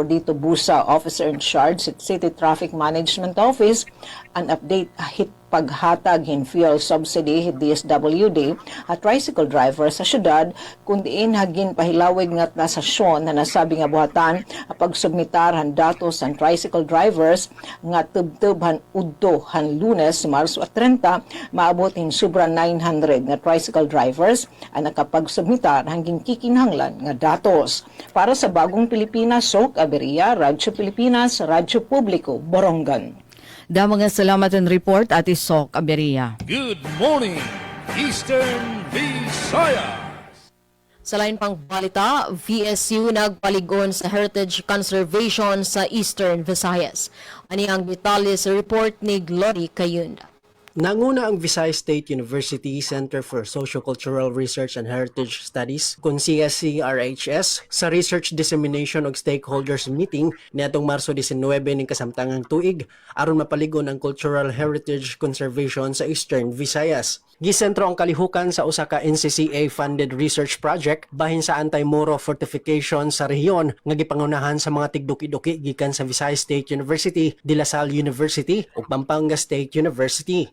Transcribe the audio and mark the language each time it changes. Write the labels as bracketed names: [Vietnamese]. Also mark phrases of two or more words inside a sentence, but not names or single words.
[Waray] Rodito Busa, [English] Officer in Charge [Waray] sa City Traffic Management Office, an update hit paghatag hin [English] fuel subsidy [Waray] hit DSWD at [English] tricycle driver [Waray] sa syudad kun diin hagin pahilawig nga nasasyon na nasabi nga buhatan pagsubmitar han datos sa [English] tricycle drivers [Waray] nga tubtubhan udto han Lunes, Marso 30 maabot hin sobra 900 nga [English] tricycle drivers [Waray] ang nakapagsubmitar hanging kikinahanglan nga datos. [Filipino] Para sa Bagong Pilipinas, Sok Aberia, Radyo Pilipinas, Radyo Publiko, Borongan. [Waray] Da mga salamat ang report, Ate Sok Aberia. [English] Good morning, Eastern Visayas. [Cebuano] Sa lain pang balita, VSU nagpaligon sa [English] heritage conservation [Cebuano] sa Eastern Visayas. Ani ang detalye sa report ni Glory Kayunda. Nanguna ang Visayas State University Center for Sociocultural Research and Heritage Studies kung CSCRHS sa Research Dissemination og Stakeholders Meeting niadtong Marso 19 ning kasamtangang tuig aron mapaligon ang [English] cultural heritage conservation [Cebuano] sa Eastern Visayas. Gisentro ang kalihukan sa usa ka NCCA-funded [English] research project [Cebuano] bahin sa anti-Moro fortification sa rehiyon nga gipangunahan sa mga tigduki-duki gikan sa Visayas State University, De La Salle University ug Pampanga State University.